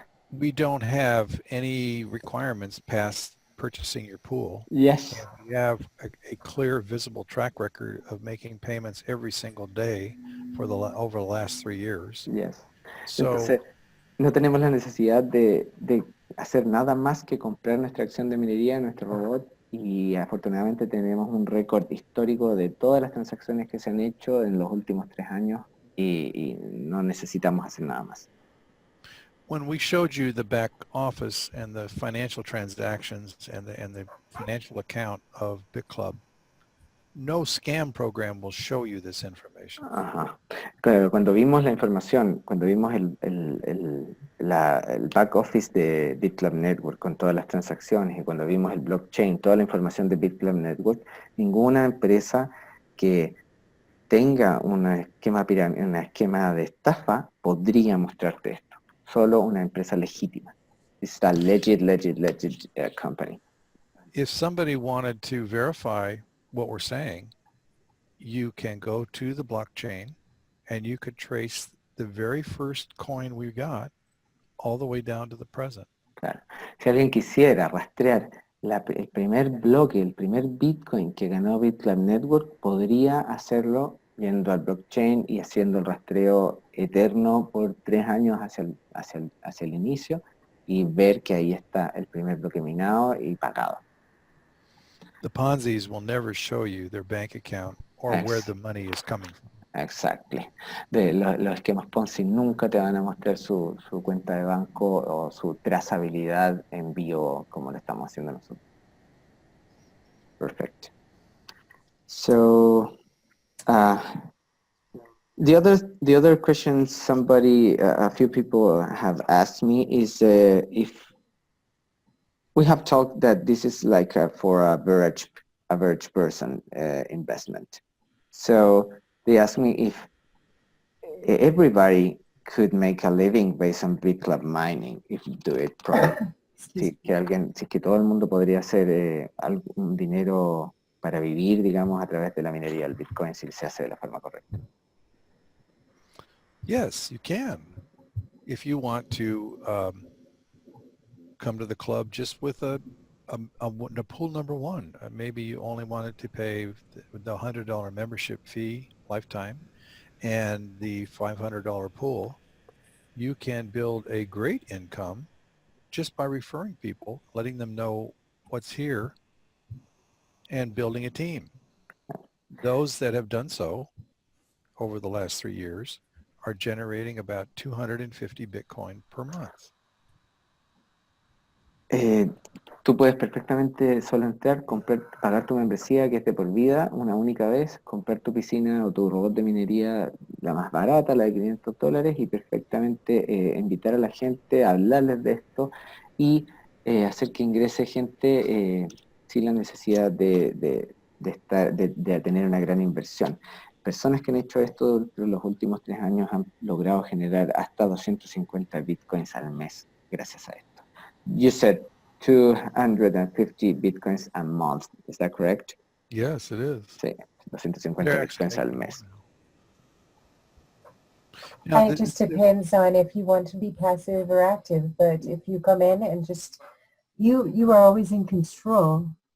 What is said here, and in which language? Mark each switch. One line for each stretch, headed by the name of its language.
English: We don't have any requirements past purchasing your pool. Yes. And we have a clear, visible track record of making payments every single day for over the last 3 years. Yes. So
Spanish: Entonces, no tenemos la necesidad de hacer nada más que comprar nuestra acción de minería, nuestro robot, y afortunadamente tenemos un récord histórico de todas las transacciones que se han hecho en los últimos 3 años y no necesitamos hacer nada más.
English: When we showed you the back office and the financial transactions and the financial account of Bitclub, no scam program will show you this information. Ajá.
Spanish: Claro, cuando vimos la información, cuando vimos el back office de Bitclub Network con todas las transacciones y cuando vimos el blockchain, toda la información de Bitclub Network, ninguna empresa que tenga un esquema de estafa podría mostrarte esto. Solo una empresa legítima.
English: It's a legit company. If somebody wanted to verify what we're saying, you can go to the blockchain and you could trace the very first coin we got all the way down to the present.
Spanish: Claro. Si alguien quisiera rastrear el primer bloque, el primer Bitcoin que ganó Bitclub Network, podría hacerlo yendo al blockchain y haciendo el rastreo eterno por 3 años hacia el inicio y ver que ahí está el primer bloque minado y pagado.
English: The Ponzi's will never show you their bank account or where the money is coming from. Exactly.
Spanish: Los esquemas Ponzi nunca te van a mostrar su cuenta de banco o su trazabilidad en vivo como lo estamos haciendo nosotros.
English: Perfect. So, the other question a few people have asked me is if we have talked that this is like for a average person investment. So they asked me if everybody could make a living based on Bitclub mining if you do it properly.
Spanish: Si que todo el mundo podría hacer un dinero para vivir, digamos, a través de la minería del Bitcoin si se hace de la forma correcta.
English: Yes, you can. If you want to come to the club just with a pool number one, maybe you only wanted to pay the $100 membership fee lifetime and the $500 pool, you can build a great income just by referring people, letting them know what's here, and building a team. Those that have done so over the last 3 years are generating about 250 Bitcoin per month.
Spanish: Tú puedes perfectamente solo entrar, pagar tu membresía que es de por vida, una única vez, comprar tu piscina o tu robot de minería, la más barata, la de $500, y perfectamente invitar a la gente, hablarles de esto y hacer que ingrese gente sin la necesidad de tener una gran inversión. Personas que han hecho esto en los últimos 3 años han logrado generar hasta 250 bitcoins al mes gracias a esto.
English: You said 250 bitcoins a month. Is that correct? Yes, it is.
Spanish: Sí, 250 bitcoins al mes.
English: And it just depends on if you want to be passive or active. But if you come in and just, you are always in control.